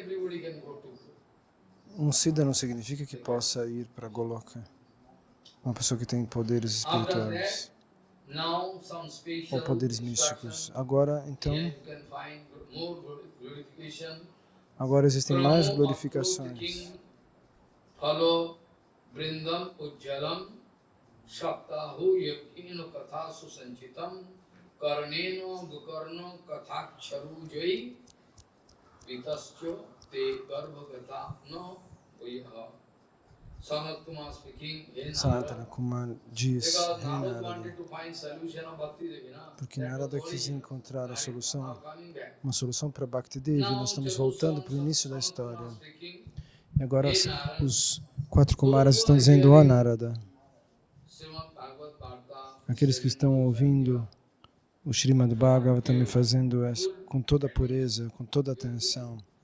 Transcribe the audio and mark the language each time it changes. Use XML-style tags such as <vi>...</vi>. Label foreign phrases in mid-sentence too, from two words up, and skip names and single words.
<pt>Um Siddha não significa que possa ir para Goloka. Uma pessoa que tem poderes espirituais ou poderes místicos. Agora, então, agora existem mais glorificações.</pt> <sa>Shaktahu yakino kathasu sanchitam karneno gukarno kathaksharu jai vitascho te garbhagata no uyaha.</sa> <en>Sanat Kumar speaking,</en> <pt>Sanatana Kumar diz, porque Narada quis encontrar a solução, uma solução para Bhakti Devi. Nós estamos voltando para o início da história. E agora os 4 Kumaras estão dizendo, ó Narada, aqueles que estão ouvindo o Srimad Bhagavatam e fazendo isso com toda a pureza, com toda a atenção.</pt>